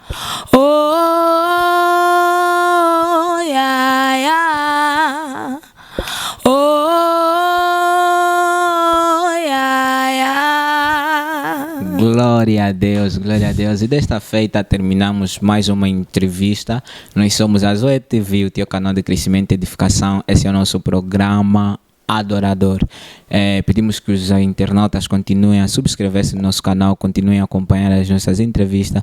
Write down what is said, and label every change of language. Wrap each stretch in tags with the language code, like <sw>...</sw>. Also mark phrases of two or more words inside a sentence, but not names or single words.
<en>Oh, yeah, yeah. Oh, yeah, yeah.</en> <pt>Glória a Deus, glória a Deus. E desta feita terminamos mais uma entrevista. Nós somos a Zoe TV, o teu canal de crescimento e edificação. Esse é o nosso programa Adorador. Pedimos que os internautas continuem a subscrever-se no nosso canal, continuem a acompanhar as nossas entrevistas.</pt>